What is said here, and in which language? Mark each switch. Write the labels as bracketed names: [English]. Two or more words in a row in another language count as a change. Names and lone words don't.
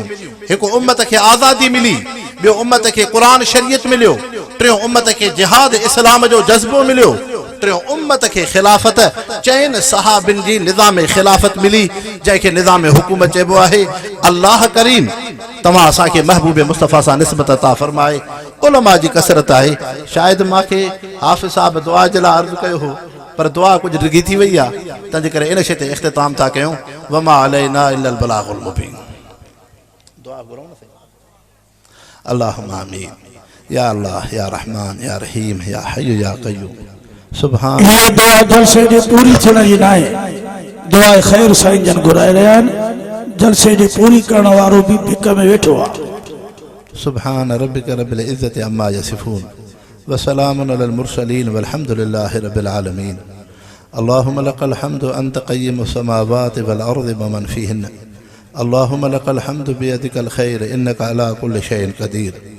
[Sindhi] हिकु उम्मत खे आज़ादी मिली, ॿियो उम्मत खे क़ुरान शरीयत मिलियो, टियों उम्मत खे जिहाद इस्लाम जो जज़्बो मिलियो, टियों उम्मत खे ख़िलाफ़त चइनि सहाबिन जी निज़ाम ख़िलाफ़त मिली, जंहिंखे निज़ाम हुकूमत चइबो आहे। अल्लाह करीम तव्हां असांखे महबूब मुस्तफ़ा सां निस्बत अता फरमाए। उलमा जी कसरत आहे। शायदि मूंखे हाफ़िज़ साहब दुआ जे लाइ अर्ज़ु कयो हो, पर दुआ कुझु डिघी थी वई आहे, तंहिंजे करे इन शइ ते इख़्तिताम था कयूं। [Arabic] وما علينا إلا البلاغ المبين. [Sindhi] दुआ घुरऊं न सही। [Arabic] اللهم آمين. يا الله يا رحمن يا رحيم يا حي يا قيوم. सुभान। [Sindhi] ये दुआ जलसे जी पूरी थियण जी न आहे, दुआ ख़ैर साईं जन घुराए रहिया आहिनि, जलसे जी पूरी करण वारो बि भिक में वेठो आहे। [Arabic] سبحان ربك رب العزة عما يصفون وسلام على المرسلين والحمد لله رب العالمين. اللهم لك الحمد أنت قيم السماوات والأرض ومن فيهن. اللهم لك الحمد بيدك الخير إنك على كل شيء قدير.